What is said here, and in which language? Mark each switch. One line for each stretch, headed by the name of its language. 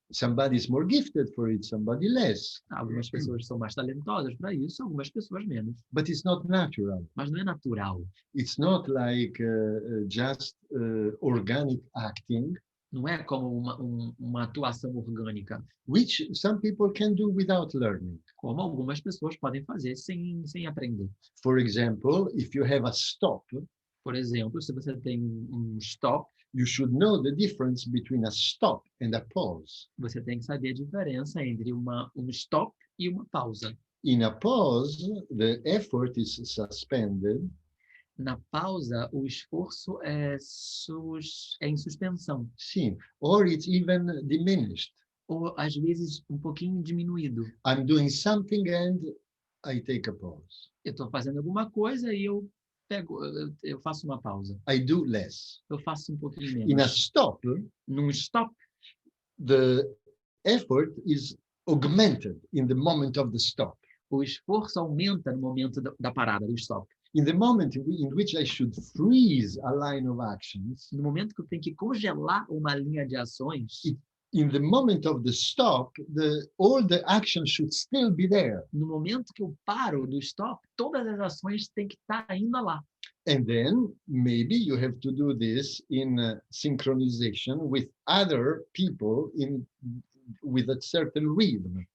English: Somebody is more gifted for it, somebody less.
Portuguese: Algumas pessoas são mais talentosas para isso, algumas pessoas menos.
English: But it's not natural.
Portuguese: Mas não é natural.
English: It's not like just organic acting,
Portuguese: Não é como uma atuação orgânica,
English: which some people can do without learning.
Portuguese: como algumas pessoas podem fazer sem aprender.
English: For example, if you have a stop,
Portuguese: Por exemplo, se você tem um stop,
English: you should know the difference between a stop and a pause.
Portuguese: você tem que saber a diferença entre um stop e uma pausa.
English: In a pause, the effort is suspended,
Portuguese: Na pausa, o esforço é em suspensão, sim,
English: or it's even diminished.
Portuguese: ou às vezes um pouquinho diminuído.
English: I'm doing something and I take a pause.
Portuguese: Eu estou fazendo alguma coisa e eu faço uma pausa.
English: I do less.
Portuguese: Eu faço um pouquinho
English: In a
Portuguese: menos.
English: stop,
Portuguese: Num stop,
English: the effort is augmented in the moment of the stop.
Portuguese: o esforço aumenta no momento da parada, do stop.
English: In the moment in which I should freeze a line of actions,
Portuguese: No momento que eu tenho que congelar uma linha de ações,
English: in the moment of the stop, all the actions should still be there.
Portuguese: no momento que eu paro do stop, todas as ações têm que estar ainda lá.
English: And then maybe you have to do this in synchronization with other people with a certain rhythm.